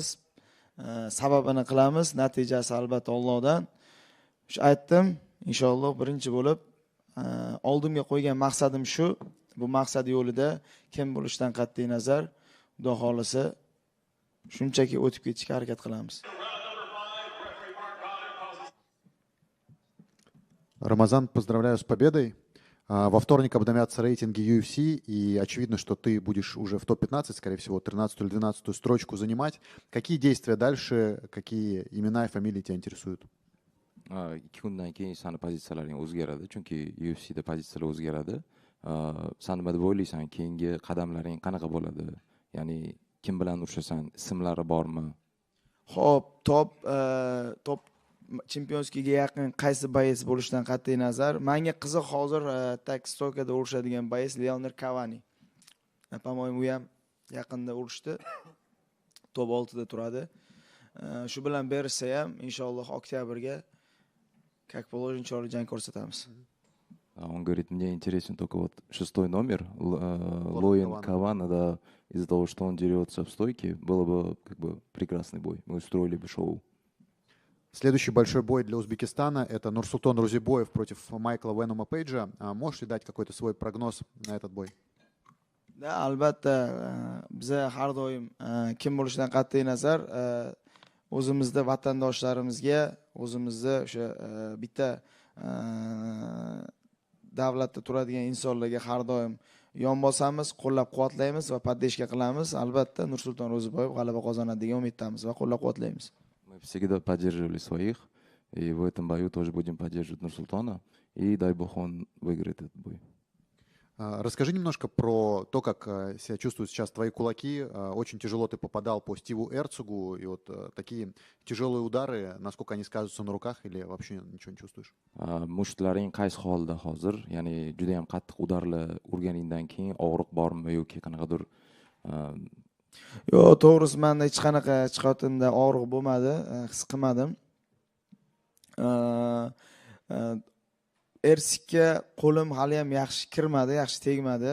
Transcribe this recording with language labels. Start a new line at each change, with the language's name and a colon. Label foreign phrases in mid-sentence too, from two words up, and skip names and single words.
Uzbek: Sababini qilamiz, natijasi albatta Allohdan. Shu aytdim, inshaalloh birinchi bo'lib oldimga qo'ygan maqsadim shu. Bu maqsad yo'lida kim bo'lishidan qat'iy nazar, xudo xolisa shunchaki o'tib ketishga harakat qilamiz.
Russian: Рамазан, поздравляю с победой. Во вторник обновятся рейтинги UFC, и очевидно, что ты будешь уже в топ-15, скорее всего, 13 или 12 строчку занимать. Какие действия дальше, какие имена и фамилии тебя интересуют?
Uzbek: 2 kundan keyin sani pozitsiyalaring o'zgaradi, chunki UFCda pozitsiyalar o'zgaradi. Sen nima deb o'ylaysan, keyingi qadamlaring qanaqa bo'ladi? Ya'ni kim bilan urushasan, ismlari bormi? Xo'p, top chempionskiga yaqin qaysi boys bo'lishidan qat'iy nazar, menga qiziq hozir Takstokada urushadigan boys Leonard Cavani. Po-moyemu u ham yaqinda urushdi. Top 6da turadi. Shu bilan berishsa ham inshaalloh oktyabrga
Russian: как положено
Uzbek: chiroyli jang ko'rsatamiz.
Russian: Он говорит, мне интересен только вот 6-й номер, Лоин Лоин Кавана, да, из-за того, что он дерется в стойке, было бы как бы прекрасный бой. Мы устроили бы шоу. Следующий большой бой для Узбекистана – это Нурсултан Рузибоев против Майкла Венома Пейджа. Можешь ли дать какой-то свой прогноз на этот бой? Да,
Uzbek: albatta biza har doim kim bo'lishidan qat'iy nazar o'zimizni vatandoshlarimizga o'zimizni o'sha bitta davlatda turadigan insonlarga har doim yon bosamiz, qo'llab-quvvatlaymiz va poddержка qilamiz. Albatta Nursulton Ro'ziboyev g'alaba qozonadi degan umiddamiz va qo'llab-quvvatlaymiz.
Russian: Мы всегда поддерживали своих, и в этом бою тоже будем поддерживать Нурсултана, и дай бог он выиграет этот бой. Расскажи немножко про то, как себя чувствуют сейчас твои кулаки. Очень тяжело ты попадал по Стиву Эрцогу, и вот такие тяжелые удары, насколько они сказываются на руках, или вообще ничего не чувствуешь?
Uzbek: Mushtlaring qaysi holda hozir? Ya'ni juda ham qattiq udarlar urganingdan keyin og'riq bormi yoki qanaqadir Yo'q, to'g'risi menda hech qanaqa chiqayotimda og'riq bo'lmadi, his qilmadim. Ersikka qo'lim hali ham yaxshi kirmadi, yaxshi tegmadi.